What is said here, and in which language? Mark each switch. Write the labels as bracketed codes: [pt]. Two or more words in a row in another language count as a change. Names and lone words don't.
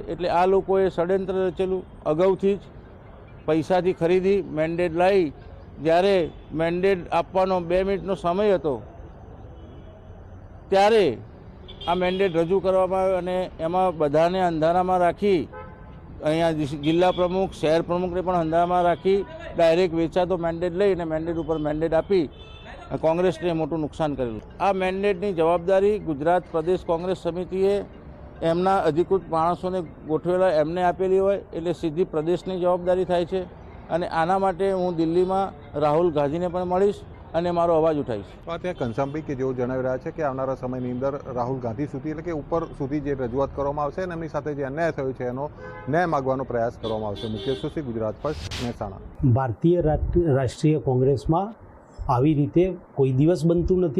[gu] એટલે આ લોકોએ ષડ્યંત્ર રચેલું। અગાઉથી જ પૈસાથી ખરીદી મેન્ડેટ લાઈ જ્યારે મેન્ડેટ આપવાનો 2 મિનિટનો સમય હતો ત્યારે આ મેન્ડેટ રજૂ કરવામાં આવ્યો અને એમાં બધાને અંધારામાં રાખી અહીંયા જિલ્લા પ્રમુખ શહેર પ્રમુખને પણ અંધારામાં રાખી ડાયરેક્ટ વેચાતો મેન્ડેટ લઈ અને મેન્ડેટ ઉપર મેન્ડેટ આપી કોંગ્રેસને મોટું નુકસાન કરેલું। આ મેન્ડેટની જવાબદારી ગુજરાત પ્રદેશ કોંગ્રેસ સમિતિએ એમના અધિકૃત માણસોને ગોઠવેલા એમને આપેલી હોય એટલે સીધી પ્રદેશની જવાબદારી થાય છે। અને આના માટે હું દિલ્હીમાં રાહુલ ગાંધીને પણ મળીશ અને મારો અવાજ ઉઠાવીશ। ત્યાં ઘનશ્યામભાઈ કે જેઓ જણાવી રહ્યા છે કે આવનારા સમયની અંદર રાહુલ ગાંધી સુધી એટલે કે ઉપર સુધી જે રજૂઆત કરવામાં આવશે અને એમની સાથે જે અન્યાય થયો છે એનો ન્યાય માગવાનો પ્રયાસ કરવામાં આવશે। મુકેશ જોશી, ગુજરાત ફર્સ્ટ, મહેસાણા। ભારતીય રાષ્ટ્રીય કોંગ્રેસમાં આવી રીતે કોઈ દિવસ બનતું નથી।